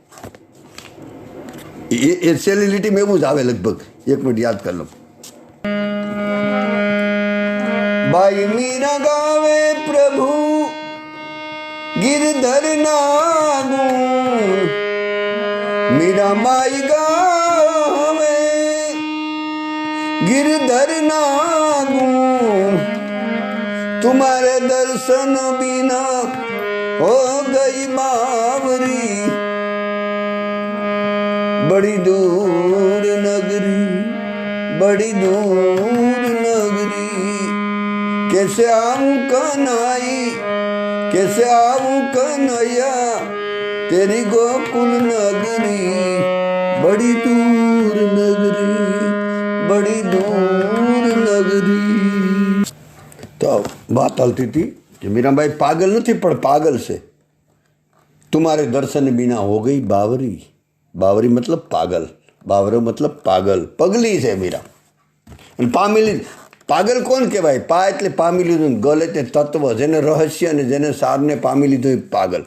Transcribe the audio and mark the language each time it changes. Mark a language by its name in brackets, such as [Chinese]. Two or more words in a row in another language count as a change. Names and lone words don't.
[Gujarati] એ છેલ્લી લીટીમાં એવું જ આવે લગભગ. એક મિનિટ યાદ કરી લો. બાઈ મીરા ગાવે પ્રભુ ગિરધર ના ગુણ, મીરાબાઈ ગાવે ગિરધર ના ગુણ, [Hindi] तुम्हारे दर्शन बिना हो गई बावरी, बड़ी दूर नगरी, बड़ी दूर नगरी, कैसे आऊं कन्हई, कैसे आऊं कन्हैया, तेरी गोकुल नगरी, बड़ी दूर नगरी, बड़ी दूर नगरी. [Gujarati] તો વાત હાલતી હતી કે મીરાબાઈ પાગલ નથી પણ પાગલ છે. [Hindi] तुम्हारे दर्शन बिना हो गई बावरी. [Gujarati] બાવરી મતલબ પાગલ, બાવરો મતલબ પાગલ, પગલી છે મીરા. અને પામેલી, પાગલ કોણ કહેવાય? પા એટલે પામી લીધું, ગલ એટલે તત્વ, જેને રહસ્ય અને જેને સારને પામી લીધું એ પાગલ.